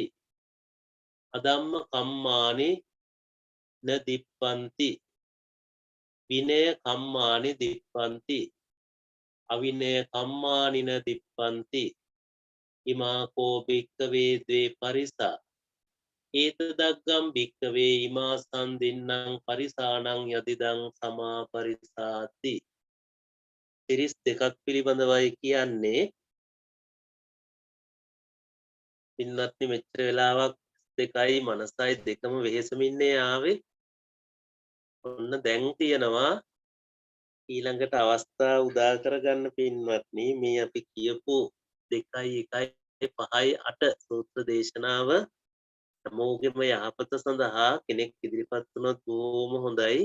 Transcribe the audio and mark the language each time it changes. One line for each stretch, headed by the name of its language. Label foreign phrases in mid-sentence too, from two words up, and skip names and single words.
Pali: අධම්ම කම්මානි න දිප්පන්ති විනය කම්මානි දිප්පන්ති අවිනය කම්මානි න දිප්පන්ති ඉමා කෝ භික්කවේ ද්වේ පරිසා ඒතදග්ගම් භික්කවේ ඉමා සන්දින්නං පරිසානං යදිදං සමා පරිසාති.
Sinhala: පිරිස් දෙකක් පිළිබඳවයි කියන්නේ. පින්වත්නි මෙච්චර වෙලාවක් දෙකයි මනසයි දෙකම වෙහෙසමින්නේ ආවේ. ඔන්න දැන් තියෙනවා ඊළඟට අවස්ථාව උදා කරගන්න පින්වත්නි මේ අපි කියපු 2.1.5.8 සූත්‍ර දේශනාව හැමෝගෙම යහපත සඳහා කෙනෙක් ඉදිරිපත් වුණොත් බොහොම හොඳයි.